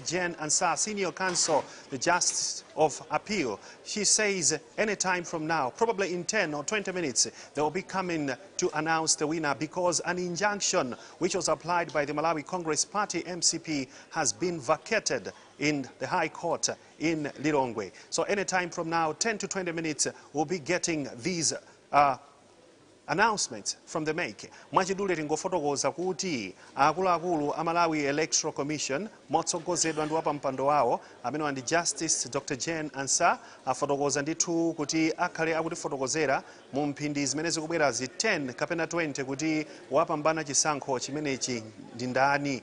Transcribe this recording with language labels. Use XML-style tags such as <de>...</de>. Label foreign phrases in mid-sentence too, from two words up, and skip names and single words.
<en>Jen Ansah, senior counsel, the Justice of Appeal, she says anytime from now, probably in 10 or 20 minutes, they will be coming to announce the winner because an injunction which was applied by the Malawi Congress Party, MCP, has been vacated in the High Court in Lilongwe. So anytime from now, 10 to 20 minutes, we'll be getting these announcements from the MEC.</en> <ny>Mwachidule tingofotokoza kuti akuluakulu a Malawi Electoral Commission motsogozedwa ndi wapampando wawo amene ndi Justice Dr. Jen Ansah afotokoza ndithu kuti akhale akutifotokozera mu mphindi zimene zikubwera 10 kapena 20 kuti wapambana chisankho chimenechi ndi ndani.</ny>